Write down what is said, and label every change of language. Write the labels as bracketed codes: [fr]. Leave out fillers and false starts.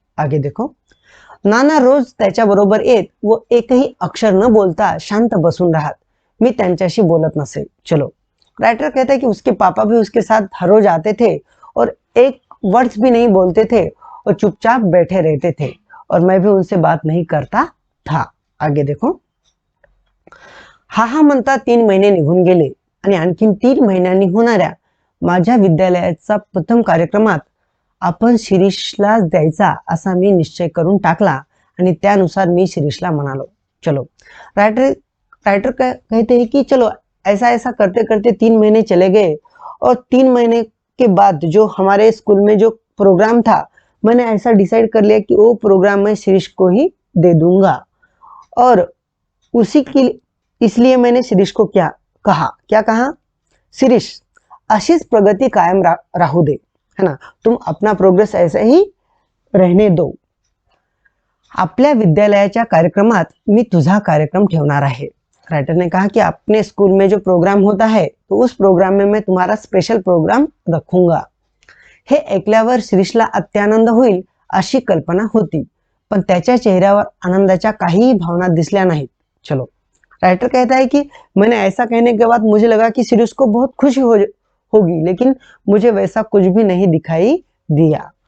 [hi] आगे देखो, [mr] नाना रोज त्याच्याबरोबर येत व एकही अक्षर न बोलता शांत बसून राहत, मी त्यांच्याशी बोलत नसे। [hi] चलो, राइटर कहता है कि उसके पापा भी उसके साथ हर रोज आते थे और एक वर्ड्स भी नहीं बोलते थे और चुपचाप बैठे रहते थे, और मैं भी उनसे बात नहीं करता था। आगे देखो, [mr] हा म्हणता 3 महिने निघून गेले आणि आणखीन 3 महिन्यांनी होणाऱ्या माझ्या विद्यालयाचा प्रथम कार्यक्रमात आपण शिरीषला द्यायचा असा मी निश्चय करून टाकला आणि त्यानुसार मी शिरीषला म्हणालो। [hi] चलो, राइटर कहते हैं कि चलो ऐसा ऐसा करते करते 3 महीने चले गए, और 3 महीने के बाद जो हमारे स्कूल में जो प्रोग्राम था, मैंने ऐसा डिसाइड कर लिया कि वो प्रोग्राम मैं शिरीष को ही दे दूंगा। और इसलिए मैंने शिरीष को क्या कहा, [mr] शिरीष अशीच प्रगति कायम राहू दे, [hi] है ना, तुम अपना प्रोग्रेस ऐसे ही रहने दो। [mr] आपल्या विद्यालयाच्या कार्यक्रमात मी तुझा कार्यक्रम ठेवणार आहे। [hi] राइटर ने कहा कि अपने स्कूल में जो प्रोग्राम होता है तो उस प्रोग्राम में मैं तुम्हारा स्पेशल प्रोग्राम रखूंगा। [mr] हे ऐकल्यावर शिरीषला अत्यानंद होईल अशी कल्पना होती, पण त्याच्या चेहऱ्यावर आनंदाच्या काहीही भावना दिसल्या नाहीत। [hi] चलो, राइटर कहता है कि मैंने ऐसा कहने के बाद मुझे लगा कि शिरीष को बहुत खुशी होगी, लेकिन मुझे वैसा कुछ भी नहीं दिखाई दिया।